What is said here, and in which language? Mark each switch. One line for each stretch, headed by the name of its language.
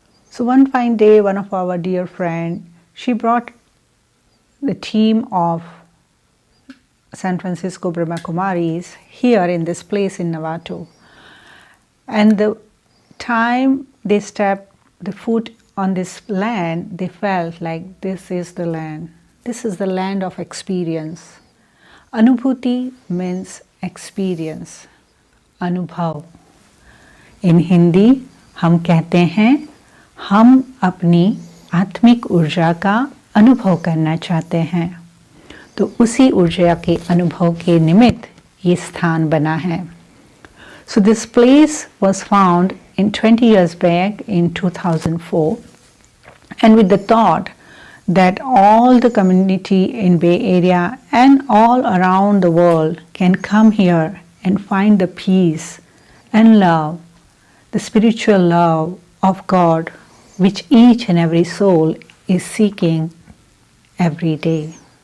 English: So one fine day, one of our dear friend, she brought the team of San Francisco Brahma Kumaris here in this place in Novato. And the time they stepped the foot on this land, they felt like this is the land. This is the land of experience. Anubhuti means experience.
Hindi: अनुभव.
English: In Hindi
Hindi: हम कहते हैं हम अपनी आत्मिक ऊर्जा का अनुभव करना चाहते हैं. तो उसी ऊर्जा के अनुभव के निमित्त ये स्थान बना है.
English: So this place was found in 20 years back in 2004, and with the thought that all the community in Bay Area and all around the world can come here and find the peace and love, the spiritual love of God, which each and every soul is seeking every day.